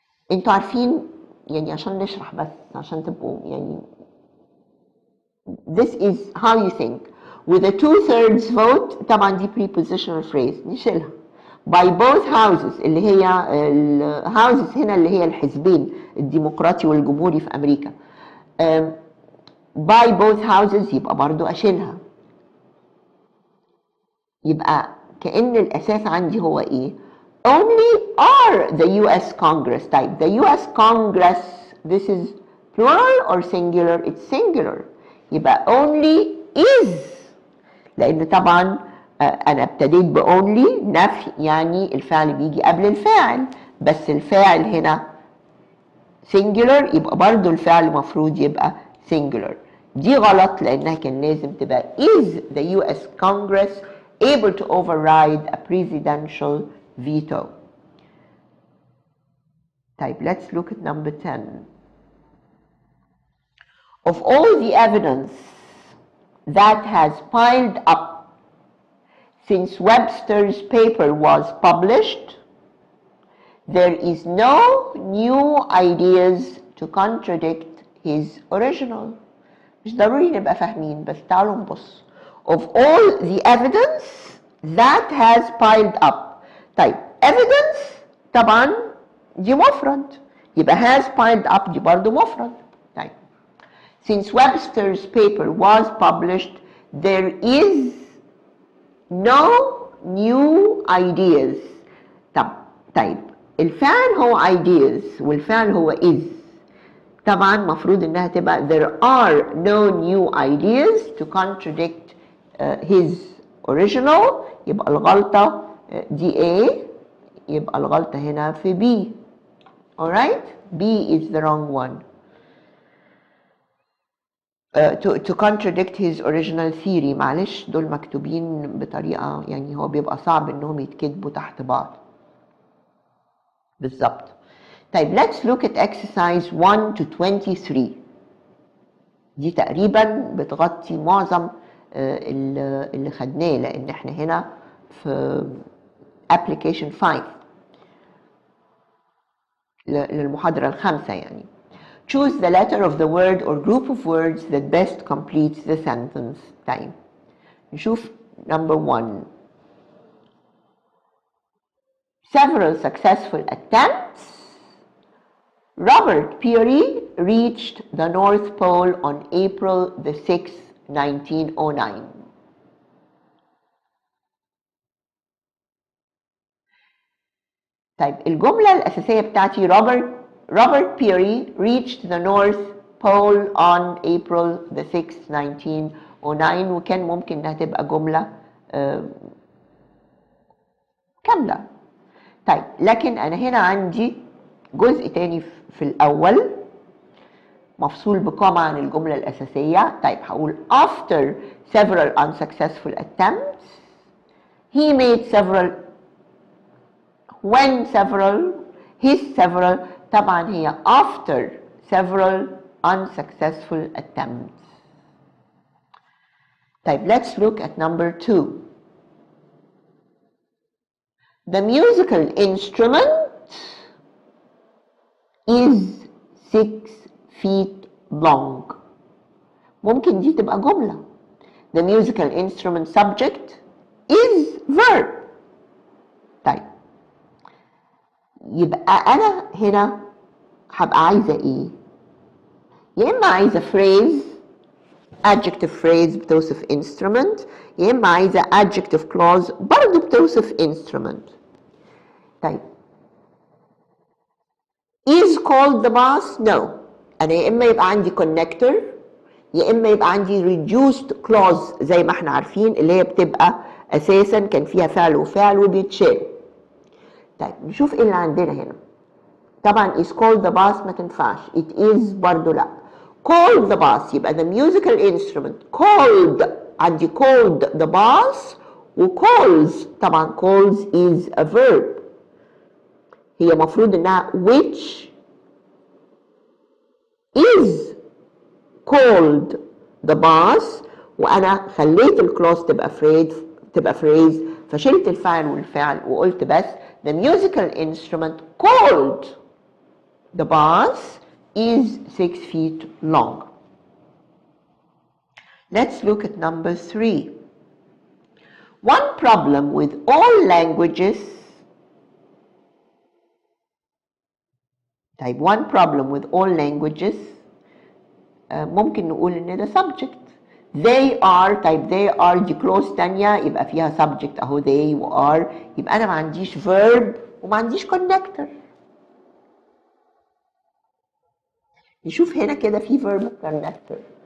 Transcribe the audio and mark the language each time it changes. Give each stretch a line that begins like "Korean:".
Arabic: انتوا عارفين يعني عشان نشرح بس عشان تبقوا يعني
English: this is how you think. With a 2/3 vote
Arabic: طبعا دي
English: prepositional phrase نشيلها. By both houses
Arabic: اللي هي houses هنا اللي هي الحزبين الديمقراطي والجمهوري في أمريكا.
English: By both houses
Arabic: يبقى برضو أشيلها. يبقى كأن الأساس عندي هو إيه؟
English: Only are the US Congress. طيب the US Congress this is plural or singular? It's singular.
Arabic: يبقى
English: only is
Arabic: لأن طبعا أنا ابتديت ب only نفي يعني الفعل بيجي قبل الفاعل بس الفاعل هنا singular يبقى برضو الفعل مفروض يبقى singular. دي غلط لأنها كان لازم تبقى
English: is the US Congress able to override a presidential veto. طيب let's look at number 10. Of all the evidence that has piled up since Webster's paper was published, there is no new ideas to contradict his original.
Arabic: مش ضروري نبقى فاهمين بس تعالوا نبص.
English: Of all the evidence that has piled up.
Arabic: طيب evidence طبعا دي مفرد يبقى
English: has piled up
Arabic: دي برضو مفرد.
English: طيب since Webster's paper was published there is no new ideas.
Arabic: طيب الفعل هو ideas والفعل هو is طبعا مفروض انها تبقى
English: there are no new ideas to contradict his original
Arabic: يبقى الغلطة دي A يبقى الغلطة هنا في B.
English: alright B is the wrong one. To contradict his original theory.
Arabic: معلش دول مكتوبين بطريقة يعني هو بيبقى صعب انهم يتكتبوا تحت بعض بالظبط.
English: طيب let's look at exercise 1 to 23.
Arabic: دي تقريبا بتغطي معظم اللي خدناه لان احنا هنا في application 5 للمحاضرة الخامسة يعني.
English: Choose the letter of the word or group of words that best completes the sentence.
Arabic: طيب نشوف number 1.
English: Several successful attempts. Robert Peary reached the North Pole on April the 6th, 1909.
Arabic: طيب الجملة الأساسية بتاعتي
English: Robert Peary reached the North Pole on April the 6th, 1909
Arabic: وكان ممكن انها تبقى جملة كاملة. طيب لكن أنا هنا عندي جزء تاني في الأول مفصول بكوما عن الجملة الأساسية. طيب هقول
English: after several unsuccessful attempts he made several when several his several
Arabic: طبعا هي
English: after several unsuccessful attempts. طيب let's look at number 2. The musical instrument is 6 feet long.
Arabic: ممكن دي تبقى جملة.
English: The musical instrument subject is verb.
Arabic: طيب يبقى أنا هنا هبقى عايزة إيه؟ يا إما عايزة phrase adjective phrase بتوصف instrument يا إما عايزة adjective clause برضه بتوصف instrument.
English: طيب is called the bass? No.
Arabic: أنا يا إما يبقى عندي connector يا إما يبقى عندي reduced clause زي ما احنا عارفين اللي هي بتبقى أساسا كان فيها فعل وفعل وبيتشال. طيب نشوف إيه اللي عندنا هنا.
English: طبعا is called the bus ما تنفعش. It is
Arabic: برضو لا.
English: called the bus يبقى the musical instrument called. عندي called the bus و calls. طبعا calls is a verb.
Arabic: هي مفروض انها
English: which is called the bus،
Arabic: وانا خليت الكلوز تبقى
English: phrase
Arabic: فشلت الفعل والفعل وقلت بس
English: the musical instrument called the bus is 6 feet long. Let's look at number 3. One problem with all languages. طيب one problem with all languages
Arabic: ممكن نقول ان ده
English: subject. they are.
Arabic: طيب
English: they are
Arabic: دي clause تانية يبقى فيها subject اهو they و are، يبقى انا ما عنديش verb وما عنديش connector. نشوف هنا كده في verb connector.